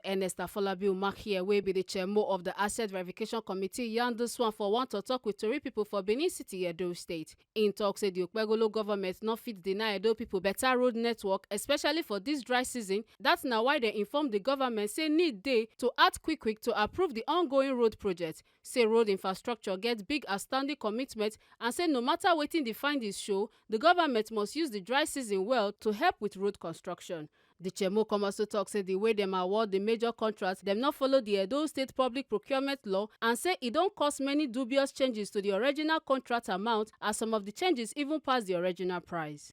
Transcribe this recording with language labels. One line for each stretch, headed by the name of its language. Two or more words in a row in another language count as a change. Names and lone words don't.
Nigerian Pidgin: Ernest Afolabi Umakhihe, wey be the chairman of the Asset Verification Committee, yarn this one for one to talk with Tori people for Benin City, Edo State. In talk say the Okpebholo government no fit deny Edo people better road network, especially for this dry season. That's now why they inform the government say need dey to act quick to approve the ongoing road project. Say road infrastructure gets big outstanding commitment, and say no matter wetin the findings show, the government must use the dry season well to help with road construction. The chairman come also talk say the way dem award the major contracts, dem not follow the Edo State Public Procurement Law, and say it don't cause many dubious changes to the original contract amount, as some of the changes even pass the original price.